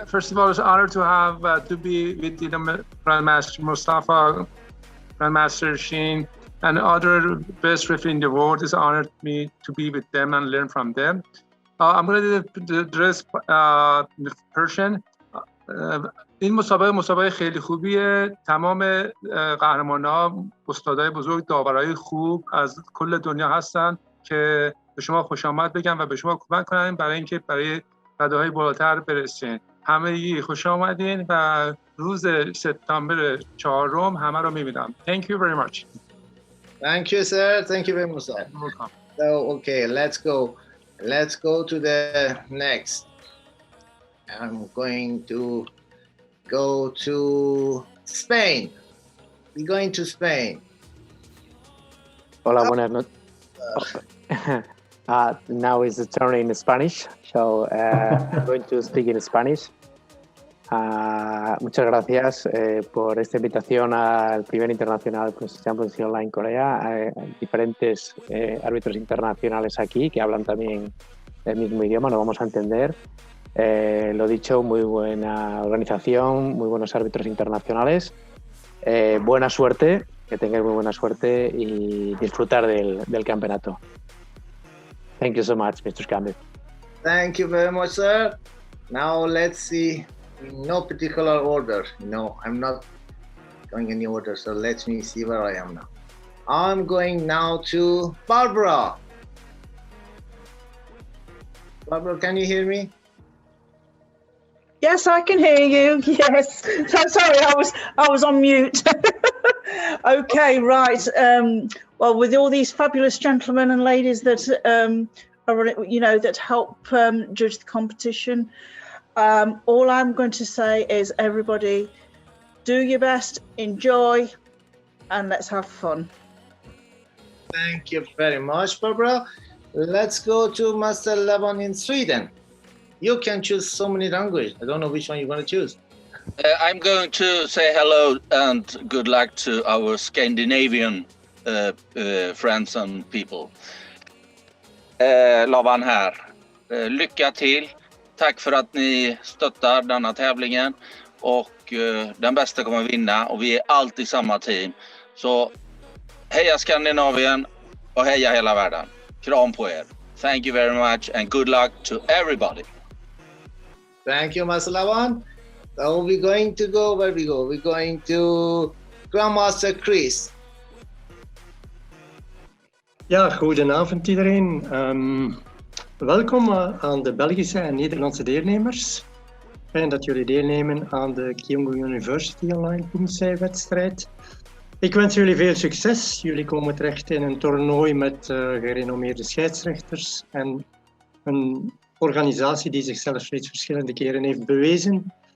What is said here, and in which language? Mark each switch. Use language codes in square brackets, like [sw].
[en] First of all, it's an honor to have to be with Grandmaster Mustafa, Grandmaster Sheen, and other best referee in the world. It's an honor to me to be with them and learn from them. I'm going to address Persian. [fa] این مسابقه خیلی خوبیه. تمام قهرمان‌ها استادای بزرگ، داورای خوب از کل دنیا هستن که به شما خوش آمد بگن و به شما کمک کنن برای اینکه برای رده‌های بالاتر برسین. همه خوش آمدین و روز سپتامبر 4 همه رو می‌بینم. [en] Thank you very much. Thank you, sir. Thank you very much, sir. So, okay, let's go. Let's go to the next. I'm going to go to Spain. We're going to Spain. [es] Hola, buenas noches. [en] Now is the turn in Spanish, so I'm going to speak in Spanish. [es] Muchas gracias por esta invitación al primer internacional Championship Online Corea. Diferentes árbitros internacionales aquí que hablan también el mismo idioma, lo vamos a entender. Lo dicho, muy buena organización, muy buenos árbitros internacionales. Buena suerte, que tengáis muy buena suerte y disfrutar del campeonato. [en] Thank you so much, Mr. Campbell. Thank you very much, sir. Now let's see, in no particular order. No, I'm not going any order. So let me see where I am now. I'm going now to Barbara. Barbara, can you hear me? Yes, I can hear you. Yes. So sorry, I was on mute. Okay, right. Well, with all these fabulous gentlemen and ladies that are, that help judge the competition, all I'm going to say is, everybody, do your best, enjoy, and let's have fun. Thank you very much, Barbara. Let's go to Master Laban in Sweden. You can choose so many languages. I don't know which one you're going to choose. I'm going to say hello and good luck to our Scandinavian friends and people. [sv] Laban här. Lycka till. Tack för att ni stöttar denna tävlingen. Och den bästa kommer vinna. Och vi är alltid samma team. Så heja Skandinavien och heja hela världen. Kram på er. [en] Thank you very much and good luck to everybody. Thank you, Master Laban. So we're going to go, where we go? We're going to Grandmaster Chris. [nl] Ja, goedenavond iedereen. Welkom aan de Belgische en Nederlandse deelnemers. Fijn dat jullie deelnemen aan de Kyongju University Online Poomsae wedstrijd. Ik wens jullie veel succes. Jullie komen terecht in een toernooi met gerenommeerde scheidsrechters en een organisatie die zichzelf steeds verschillende keren heeft bewezen.